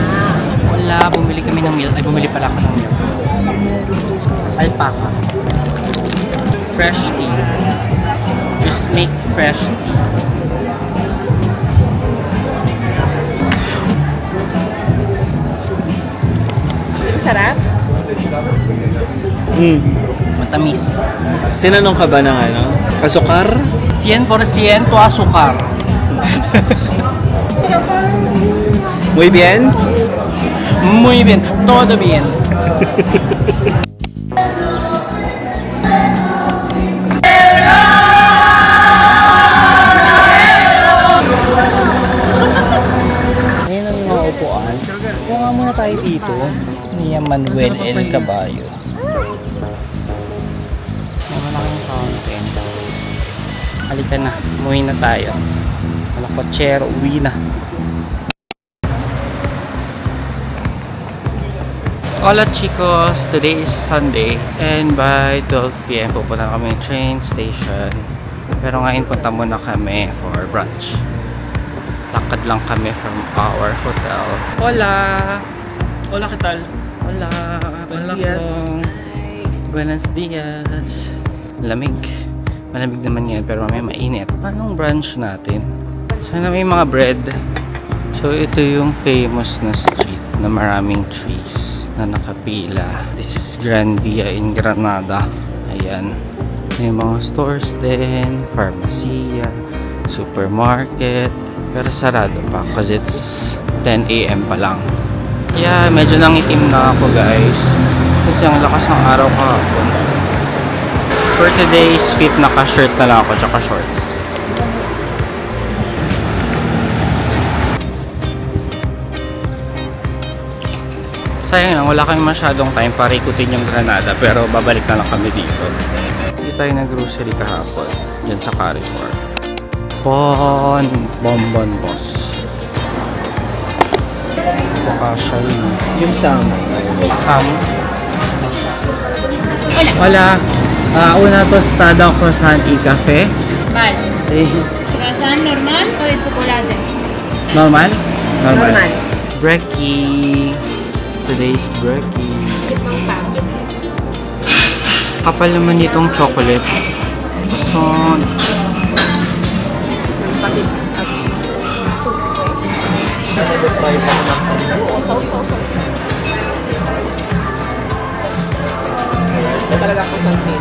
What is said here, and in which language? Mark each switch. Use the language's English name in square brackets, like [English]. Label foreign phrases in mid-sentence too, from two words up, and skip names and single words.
[Filipino] Wala, bumili kami ng milk. Ay, bumili pala ako ng milk. [English] Alpaca. fresh tea. Just make fresh tea. [Filipino] Di ba sarap? Matamis. Tinanong ka ba ng ano? Asukar? 100% asukar. [Spanish] Muy bien? Muy bien. Todo bien. [Filipino] Ayan ang mga upuan. Kuha nga muna tayo dito. Ni Manuel El Caballo. May malaking fountain. Halika na. Umuwi na tayo. Wala kotsero. Uwi na. [Spanish] Hola chicos! [English] Today is Sunday and by 12 PM [Filipino] pupunta na kami ng [English] train station. [Filipino] Pero ngayon punta muna kami [English] for brunch. [Filipino] Lakad lang kami [English] from our hotel. [Spanish] Hola! Hola, ¿qué tal? Hola! Hola Buenos [Filipino] po. [Spanish] Buenos dias! [Filipino] Lamig. Malamig naman yan pero may mainit. Anong brunch natin? Sana may mga bread. So ito yung famous na street na maraming trees na nakapila. [English] This is Gran Via in Granada. [Filipino] Ayan. May mga stores din, pharmacia, supermarket. Pero sarado pa kasi [English] it's 10 AM [Filipino] pa lang. Yeah, medyo nangitim na ako guys. Kasi ang lakas ng araw kahapon. [English] For today's fit, [Filipino] naka-shirt na lang ako tsaka shorts. Sayang lang, wala kami masyadong time para ikutin yung Granada pero babalik na lang kami dito. Hindi tayo nag-grocery kahapon dyan sa Carrefour. Bonbon boss. Baka siya Yung sama. [Spanish] Hola. Una tostada croissant y café. Mal. Sí. Croissant normal o de chocolate? Normal? Normal. [English] Brekkie. Today's brekkie. [Filipino] Kapal naman nitong chocolate. Croissant. Talaga ako sa akin.